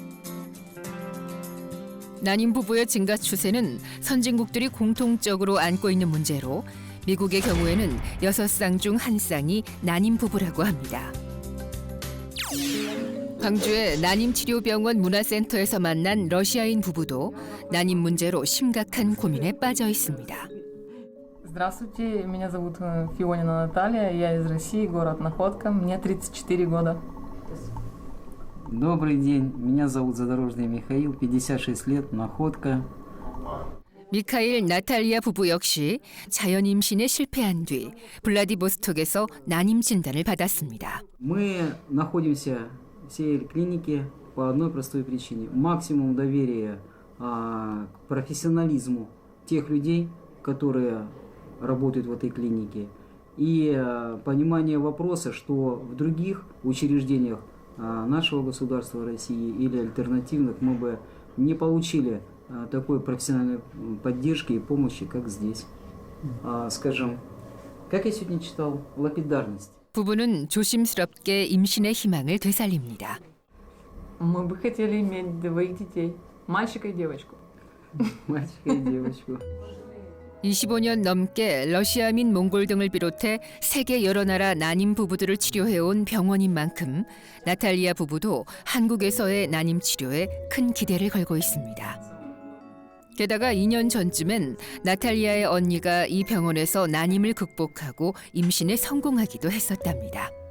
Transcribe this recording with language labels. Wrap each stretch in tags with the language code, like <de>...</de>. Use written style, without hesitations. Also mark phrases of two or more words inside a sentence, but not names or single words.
<ko>난임 부부의 증가 추세는 선진국들이 공통적으로 안고 있는 문제로 미국의 경우에는 6쌍 중 1쌍이 난임 부부라고 합니다. 광주의 난임치료병원 문화센터에서 만난 러시아인 부부도 난임 문제로 심각한 고민에 빠져 있습니다.</ko> <ru>Здравствуйте, меня зовут Фионина Наталья, я из России, город Находка, мне 34 года. Добрый день, меня зовут Задорожный Михаил, 56 лет, Находка.</ru> <ko>미카일 나탈리아 부부 역시 자연 임신에 실패한 뒤 블라디보스톡에서 난임 진단을 받았습니다.</ko> <ru>Мы находимся в всей клинике по одной простой причине. Максимум доверия к профессионализму тех людей, которые работают в этой клинике. И понимание вопроса, что в других учреждениях нашего государства России или альтернативных мы бы не получили такой профессиональной поддержки и помощи, как здесь. Скажем, как я сегодня читал, лапидарность.</ru> <ko>부부는 조심스럽게 임신의 희망을 되살립니다.</ko> <ru>Мы бы хотели иметь 2 детей, мальчика и девочку. Мальчика и девочку.</ru> <ko>25년 넘게 러시아민 몽골 등을 비롯해 세계 여러 나라 난임 부부들을 치료해온 병원인 만큼 나탈리아 부부도 한국에서의 난임 치료에 큰 기대를 걸고 있습니다. 게다가 2년 전쯤엔 나탈리아의 언니가 이 병원에서 난임을 극복하고 임신에 성공하기도 했었답니다.</ko>